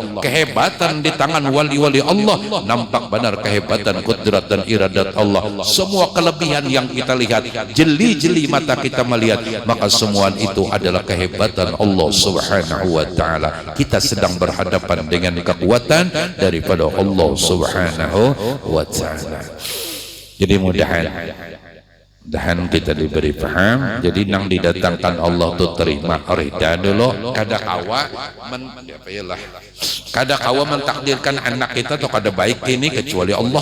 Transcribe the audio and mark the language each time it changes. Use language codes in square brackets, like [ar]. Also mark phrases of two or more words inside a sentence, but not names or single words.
[id] Kehebatan di tangan wali-wali Allah nampak benar kehebatan qudrat dan iradat Allah. Semua kelebihan yang kita lihat, jeli-jeli mata kita melihat, maka semua itu adalah kehebatan Allah [ar] سبحانه وتعالى. [id] Kita sedang berhadapan dengan kekuatan daripada Allah [ar] سبحانه وتعالى. [id] Jadi mudah-mudahan kita diberi paham. [bjn] Jadi nang didatangkan Allah tu terima rida dulu. Kada kawa mentakdirkan anak kita tu kada baik ini kecuali Allah.